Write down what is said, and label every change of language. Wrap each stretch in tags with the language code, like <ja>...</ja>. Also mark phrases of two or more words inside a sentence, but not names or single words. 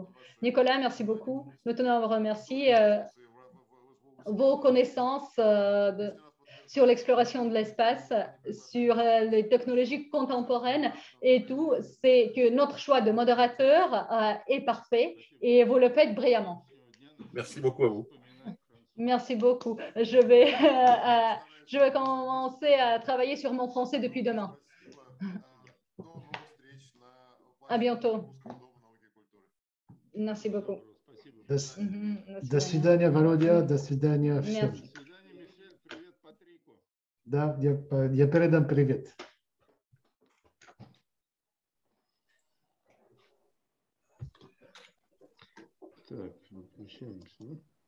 <fr>Nicolas, merci beaucoup. Nous tenons à vous remercier. Vos connaissances sur l'exploration de l'espace, sur les technologies contemporaines et tout, c'est que notre choix de modérateur est parfait et vous le faites brillamment. Merci beaucoup à vous. Merci beaucoup. Je vais commencer à travailler sur mon français depuis demain. À bientôt. Merci beaucoup.</fr> <ru>До свидания, Володя. До свидания всем. Да, я передам привет. Так, выключаемся.</ru>